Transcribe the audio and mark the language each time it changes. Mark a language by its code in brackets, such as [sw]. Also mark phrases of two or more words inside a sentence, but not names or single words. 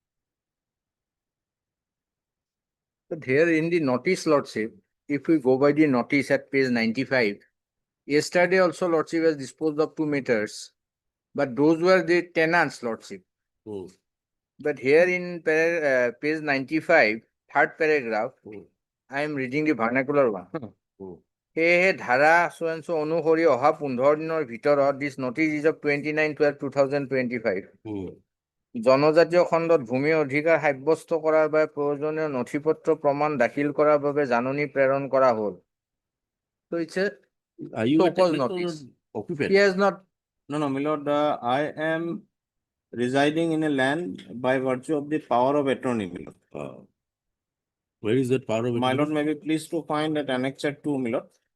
[en] but here in the notice, Lordship, if we go by the notice at page 95, yesterday also Lordship has disposed of 2 meters, but those were the tenants, Lordship. But here in page 95, third paragraph, I am reading the vernacular one. [as] সেয়েহে ধাৰা [en] so and so [as] অনুসৰি অহা 15 দিনৰ ভিতৰত [en] this notice is of 29/12/2025 [as] জনজাতীয় খণ্ডত ভূমি অধিকাৰ সাব্যস্ত কৰাৰ বাবে প্ৰয়োজনীয় নথিপত্ৰ প্ৰমাণ দাখিল কৰাৰ বাবে জাননী প্ৰেৰণ কৰা হ'ল। [en] So it's a Are you a so-called tenant or notice. occupant? He has not. No, no, my lord, I am residing in a land by virtue of the power of attorney, my lord. Where is that power of My lord, attorney? may be pleased to find that annexure 2, my lord.